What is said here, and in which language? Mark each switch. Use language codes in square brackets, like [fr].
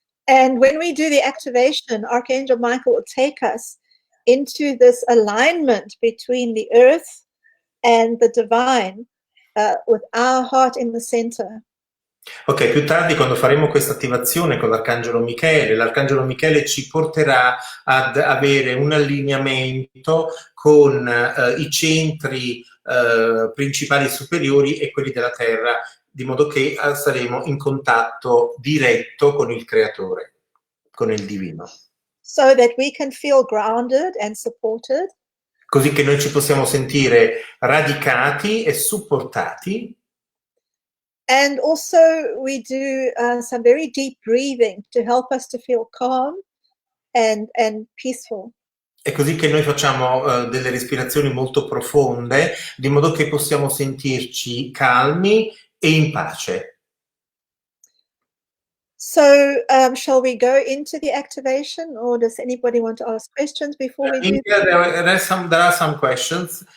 [en] And when we do the activation, Archangel Michael will take us into this alignment between the earth and the divine, with our heart in the center. [it] Ok, più tardi quando faremo questa attivazione con l'Arcangelo Michele ci porterà ad avere un allineamento con i centri principali superiori e quelli della Terra, di modo che saremo in contatto diretto con il Creatore, con il Divino. [en] So that we can feel grounded and supported. [it] Così che noi ci possiamo sentire radicati e supportati. [en] And also we do some very deep breathing to help us to feel calm and peaceful. [it] È così che noi facciamo delle respirazioni molto profonde, di modo che possiamo sentirci calmi e in pace. [en] So shall we go into the activation, or does anybody want to ask questions before we do that? There are some questions.